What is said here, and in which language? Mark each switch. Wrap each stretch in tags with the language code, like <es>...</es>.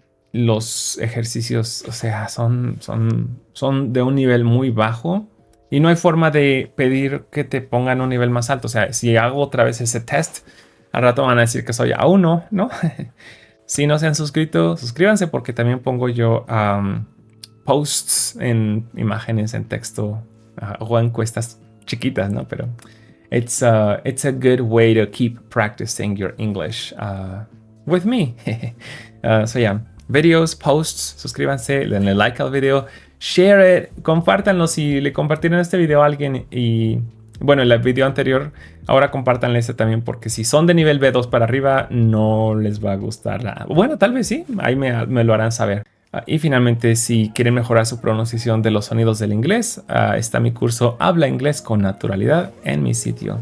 <es>Los ejercicios, o sea, son de un nivel muy bajo y no hay forma de pedir que te pongan un nivel más alto. O sea, si hago otra vez ese test, al rato van a decir que soy A1, ¿no? Si no se han suscrito, suscríbanse porque también pongo yo posts en imágenes, en texto o encuestas chiquitas, ¿no?</es> <en>Pero it's a good way to keep practicing your English with me.</en> <es>So yeah, videos, posts, suscríbanse, denle like al video, share it, compártanlo si le compartieron este video a alguien y bueno, el video anterior, ahora compártanle este también porque si son de nivel B2 para arriba no les va a gustar. Bueno, tal vez sí, ahí me lo harán saber. Y finalmente, si quieren mejorar su pronunciación de los sonidos del inglés, está mi curso Habla Inglés con Naturalidad en mi sitio.</es>